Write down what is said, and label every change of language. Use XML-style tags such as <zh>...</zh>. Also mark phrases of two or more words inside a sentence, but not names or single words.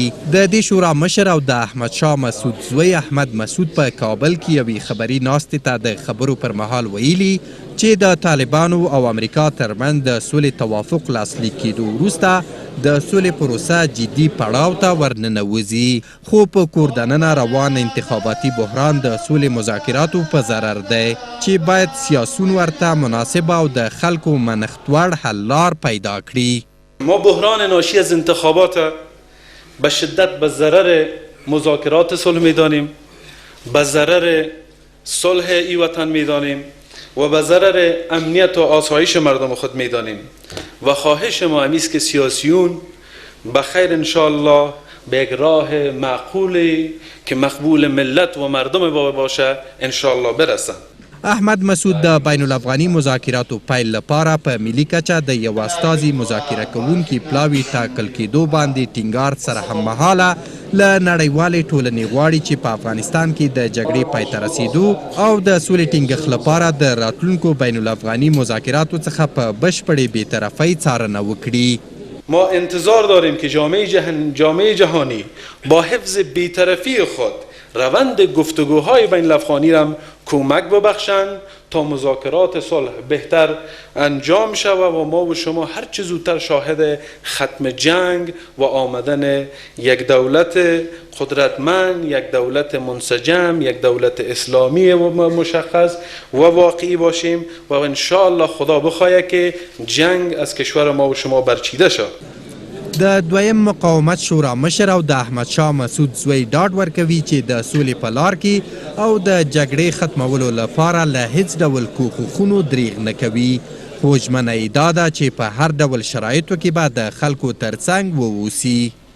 <ps>د دې شورا مشر او د احمد شاه مسعود زوی احمد مسعود په کابل کې یوې خبري ناستې ته د خبرو پر مهال ویلي چې د طالبانو او امریکا ترمنځ د سولې توافق لاسلیک کېدو وروسته د سولې پروسه جدي پړاو ته ورننوځي، خو په کور دننه روان انتخاباتي بحران د سولې مذاکراتو په ضرر دی چې باید سیاسون ورته مناسب او د خلکو منښت وړ حل لار پیدا کړي.</ps> <fa>ما بحران ناشی از انتخابات به شدت به ضرر مذاکرات صلح میدانیم، به ضرر صلح این وطن میدانیم و به ضرر امنیت و آسایش مردم خود میدانیم و خواهش ما همیست که سیاسیون به خیر</fa> <ar>انشاءالله</ar> <fa>به یک راه معقولی که مقبول ملت و مردم باشه</fa> <ar>انشاءالله</ar> <fa>برسند.</fa> <ps>احمد مسعود د بین الافغاني مذاکراتو پیل لپاره په ملي کچه د یو استازي مذاکره کوونکي پلاوي ټاکل کېدو باندې ټینګار سره هممهاله له نړیوالې ټولنې غواړي چې په افغانستان کې د جګړې پای ته رسیدو او د سولې ټینګښت لپاره د راتلونکو بین الافغاني مذاکراتو څخه په بشپړې بېطرفۍ څارنه وکړي.</ps> <fa>ما انتظار داریم که جامعه جهانی با حفظ بی‌طرفی خود روند گفتگوهای بین الافغانی را کمک ببخشند تا مذاکرات صلح بهتر انجام شود و ما و شما هر چه زودتر شاهد ختم جنگ و آمدن یک دولت قدرتمند، یک دولت منسجم، یک دولت اسلامی مشخص و واقعی باشیم و</fa> <ar>ان شاء الله</ar> <fa>خدا بخواهد که جنگ از کشور ما و شما برچیده شد.</fa> <ps>د دویم مقاومت شورا مشر او د احمدشاه مسعود زوی ډاډ ورکوي چې د سولې په لار کې او د جګړې ختمولو لپاره له هیڅ ډول کوښښونو دریغ نه کوي. خو ژمنه یې دا ده چې په هر ډول شرایطو کې به د خلکو ترڅنګ واوسي.</ps>